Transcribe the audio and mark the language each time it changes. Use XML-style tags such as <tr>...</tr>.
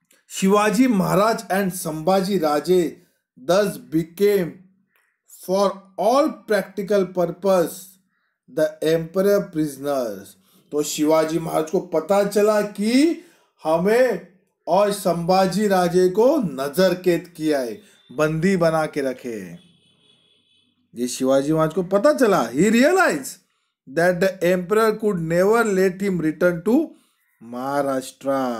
<en>Shivaji Maharaj and Sambhaji Raje thus became, for all practical purpose, the emperor prisoners।</en> <hi>तो शिवाजी महाराज को पता चला कि हमें और संभाजी राजे को नजर कैद किया है, बंदी बना के रखे है। ये शिवाजी महाराज को पता चला।</hi> <en>He realized that the emperor could never let him return to Maharashtra.</en>